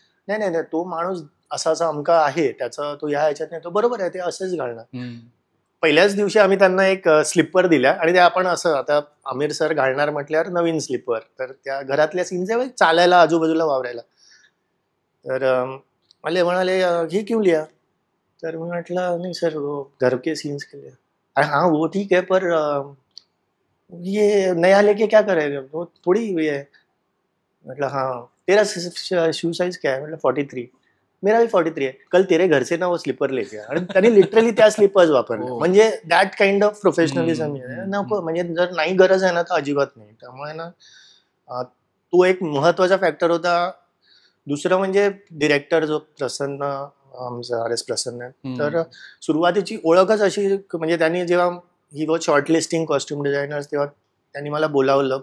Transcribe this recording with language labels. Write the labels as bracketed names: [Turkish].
[Marathi] मग नाही, तो माणूस असा असा अमका आहे, त्याचा तो ह्या ह्याच्यात नाही, तो बरोबर आहे, ते असेच घालणार. पहिल्याच दिवशी आम्ही त्यांना एक स्लिपर दिल्या, आणि ते आपण असं आता आमिर सर घालणार म्हटल्यावर नवीन स्लिपर, तर त्या घरातल्या सीन्स आहे चालायला आजूबाजूला वावरायला. तर मला म्हणाले हे [Hindi] क्यों लिया? [Marathi] तर मी म्हटलं नाही सर [Hindi] वो घर के सीन्स के लिए. हाँ वो ठीक है पर ये नया लेके क्या करेगा, वो थोड़ी ये है. मतलब हाँ तेरा शू साइज क्या है? मतलब 43. मेरा भी 43 है. कल तेरे घर से ना वो स्लीपर लेके. [Marathi] आणि त्यांनी लिटरली त्या स्लीपर्स वापरल्या. म्हणजे [English] that kind of professionalism [Marathi] नको. म्हणजे जर नाही गरज आहे ना तर अजिबात नाही. त्यामुळे ना तो एक महत्वाचा फॅक्टर होता. दुसरं म्हणजे डिरेक्टर जो प्रसन्न, आमचा आर एस प्रसन्न, तर सुरुवातीची ओळखच अशी, म्हणजे त्यांनी जेव्हा [English] he was shortlisting costume designers, [Marathi] तेव्हा त्यांनी मला बोलावलं.